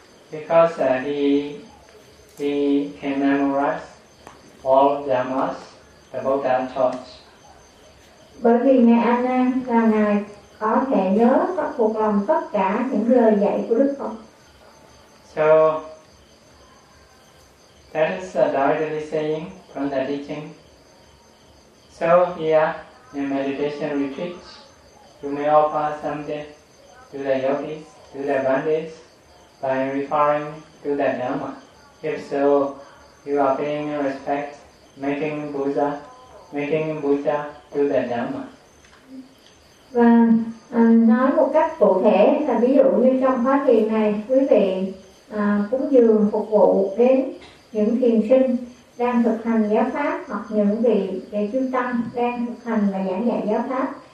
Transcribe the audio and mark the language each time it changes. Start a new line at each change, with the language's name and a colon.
English: because he can memorize all dhammas the Buddha taught.
Vietnamese: Bởi vì ngài A Nan là ngài có thể nhớ khắc phục lòng tất cả những lời dạy của Đức Phật.
English: So that is directly saying from the teaching. So here in a meditation retreat, you may offer someday to the yogis, to the bandits, by referring to the Dhamma. If so, you are paying respect, making Buddha to the Dhamma.
Vietnamese: Và nói một cách cụ thể là ví dụ như trong khóa thiền này, quý vị cúng dường phục vụ đến những thiền sinh đang thực hành giáo pháp, hoặc những vị đệ chư tăng đang thực hành và giảng dạy giáo pháp.